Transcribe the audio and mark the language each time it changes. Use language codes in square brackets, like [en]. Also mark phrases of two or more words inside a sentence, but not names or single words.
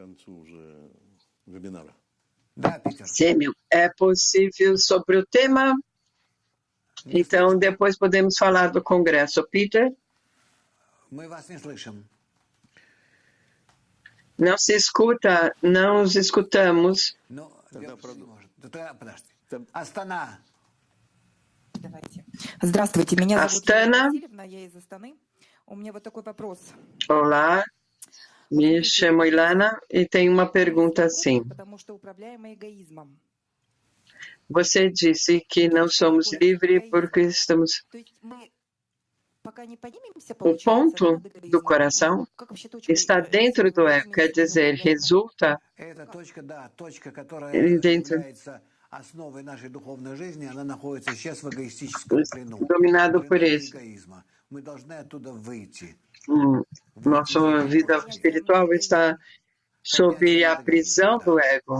[pt] Sim, é possível sobre o tema? Então, depois podemos falar do congresso. Peter? Não se escuta, não os escutamos. [ru] Здравствуйте, меня зовут Astana. Елена Васильевна, я из Астаны. У меня вот такой вопрос. [pt] Olá, me chamo Ilana e tenho uma pergunta assim. [ru] Потому что управляемый эгоизмом. [pt] Você disse que não somos livres porque estamos... [ru] То есть мы пока не поднимемся, [pt] O ponto do coração está dentro do ego, quer dizer, resulta dentro, dominado por isso. Nossa vida espiritual está sob a prisão do ego.